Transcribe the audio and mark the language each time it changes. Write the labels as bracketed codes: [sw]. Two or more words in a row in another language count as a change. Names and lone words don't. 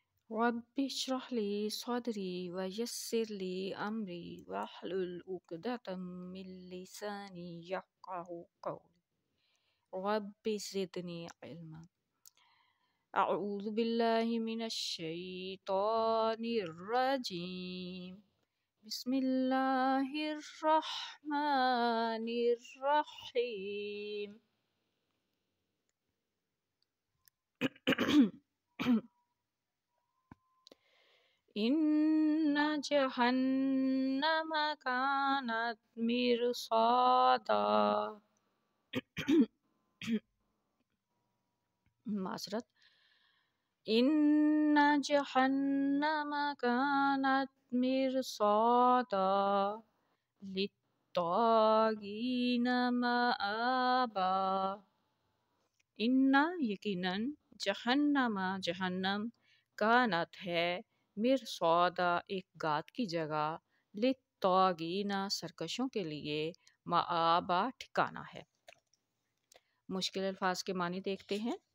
[ar] رب اشرح لي صدري ويسر لي أمري واحلل عقدة من لساني يفقهوا قولي رب زدني علما. أعوذ بالله من الشيطان الرجيم. بسم الله الرحمن الرحيم. إن جهنم كانت مرصادا. मासरत। إن جهنم كانت مرصادا للطاغين مآبا. [ur] انا یقیناً جہنم کانت ہے مرصادا ایک گات کی جگہ للطاغینا سرکشوں کے لیے مآبا ٹھکانا ہے. مشکل الفاظ کے معنی دیکھتے ہیں.